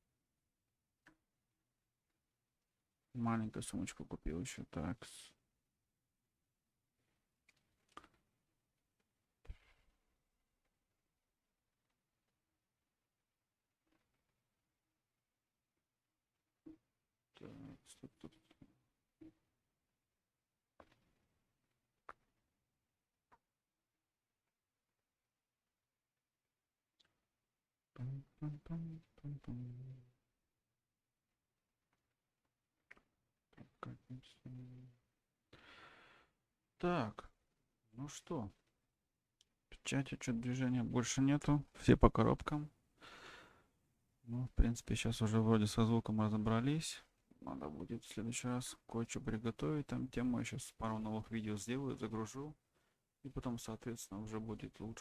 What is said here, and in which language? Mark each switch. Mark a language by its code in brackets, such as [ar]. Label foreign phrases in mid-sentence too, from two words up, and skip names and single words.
[ru] Маленькую сумочку купил еще. Так. Так, что тут? Пам-пам-пам-пам-пам. Так, так, ну что? Печати, что-то движения больше нету. Все по коробкам. Ну, в принципе, сейчас уже вроде со звуком разобрались. Надо будет в следующий раз кое-что приготовить. Там тему я сейчас пару новых видео сделаю, загружу. И потом, соответственно, уже будет лучше.